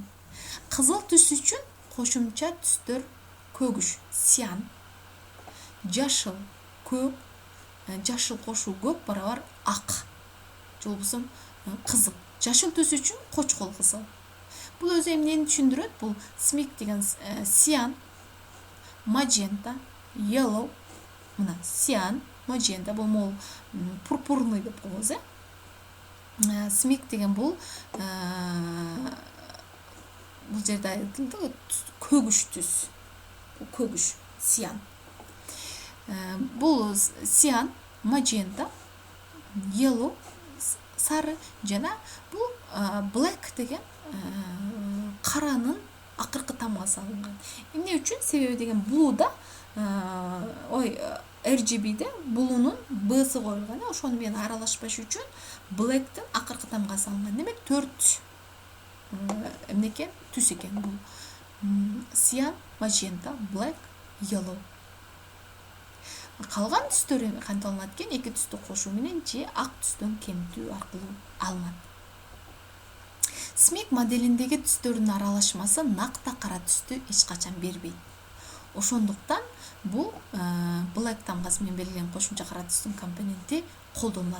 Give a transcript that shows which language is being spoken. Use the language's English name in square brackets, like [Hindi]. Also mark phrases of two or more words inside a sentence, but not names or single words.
[Kyrgyz] Кызыл түс үчүн кошумча түстөр көгүш, сиан, жашыл, көк, жашыл кошуу көк барабар ак, же болбосо кызыл. Жашыл түс үчүн кочкол кызыл. Бул өзү эмнени түшүндүрөт? Бул SMIC деген сиан, [English] magenta, yellow, [Kyrgyz] мына сиан, magenta, бул могул пурпурный деп коебуз, SMIC деген бул жерде айтылды көгүш түс. Бул көгүш, сиан. Бул сиан, [English] magenta, yellow, [Kyrgyz] сары жана бул black деген каранын акыркы тамгасы алынган. Эмне үчүн? Себеби деген блуда RGB'де блунун Б'сы коюлган, ошону менен аралашпаш үчүн black'тин акыркы тамгасы алынган. Демек 4 эмнекен? Түс экен бул. [English] Cyan, magenta, black, yellow. [Kyrgyz] Калган түстөр кантип алынат экен? Эки түстү кошуу менен же ак түстөн кемитүү аркылуу алынат. SMIC моделиндеги түстөрдүн аралашмасы накта кара түстү эч качан бербейт. Ошондуктан бул black тамгасы менен берилген кошумча кара түстүн компоненти колдонулат.